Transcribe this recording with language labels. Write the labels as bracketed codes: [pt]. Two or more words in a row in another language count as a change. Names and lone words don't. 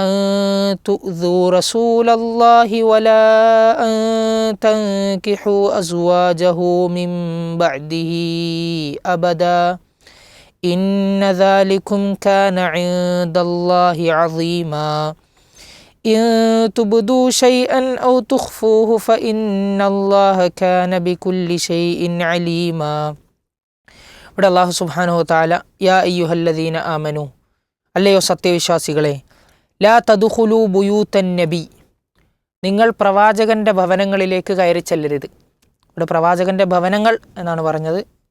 [ar] تؤذوا رسول الله ولا أن تنكحوا أزواجه من بعده أبدا إن ذلكم كان عند الله عظيما إن تبدوا شيئا أو تخفوه فإن الله كان بكل شيء عليما. [ml] ഇവിടെ [ar] الله سبحانه وتعالى يا أيها الذين آمنوا, [ml] അല്ലയോ സത്യവിശ്വാസികളെ, [ar] لا تدخلوا بيوت النبي, [ml] നിങ്ങൾ പ്രവാചകൻ്റെ ഭവനങ്ങളിലേക്ക് കയറി ചെല്ലരുത്. ഇവിടെ പ്രവാചകൻ്റെ ഭവനങ്ങൾ എന്നാണ് പറഞ്ഞത്.